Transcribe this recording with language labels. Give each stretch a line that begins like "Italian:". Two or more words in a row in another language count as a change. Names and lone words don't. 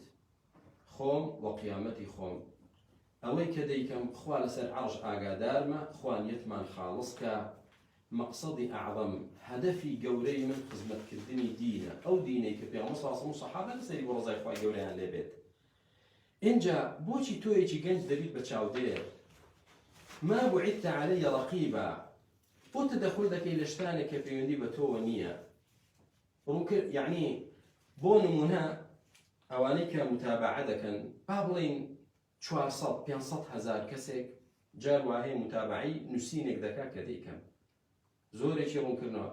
Central Kurdish: خۆم وە قیامەتی خۆم، ئەوەی کە دەیکەم خوا لەسەر عەرش ئاگادارمە، خوا نیەتمان خاڵس کە مەقسەدی ئەعظەم، هەدەفی گەورەی من خزمەتکردنی دینە، ئەو دینەی کە پێغەمبەر
Arabic: صلی الله علیه
Central Kurdish: و سەحابە لەسەری بۆ ڕزای خوای گەورەیان لێبێت. اینجا بۆچی تۆیەکی گەنج دەبیت بە چاودێر؟
Arabic: ما بعثت علي رقيبا،
Central Kurdish: بۆ تەدەخل دەکەی لە شتانێک کە پەیوەندی بە تۆوە نییە. یعنی بۆ نمونە ئەوانەی کە متابعە دەکەن، با بڵێن 400-500 هەزار کەسێک جار وهەیە متابعی نووسینێک دەکات کە دەیکەم زۆرێکی ڕوونکردنەوە.